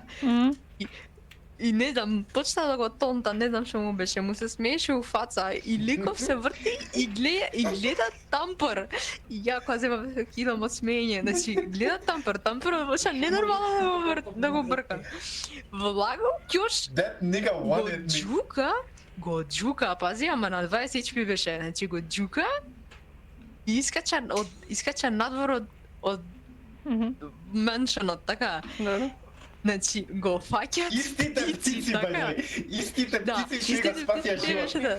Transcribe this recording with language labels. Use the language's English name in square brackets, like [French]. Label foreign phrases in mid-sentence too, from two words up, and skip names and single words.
[Macedonian] И не знам, почна да го тонта, не знам што му беше, му се смееше у фаца и ликов се врти и гледа тампер. И ја кога земам кидам од смеење, значи гледа тампер почна ненормално да го брка. Влагал ќош, [English] That nigga wanted me. [Macedonian] го џука, пази, ама на 20 HP беше, значи го џука и искача надвор од меншенот, така. Добро. Значи, го фаќаат Истите птици, баје. Истите птици што го спасија живот.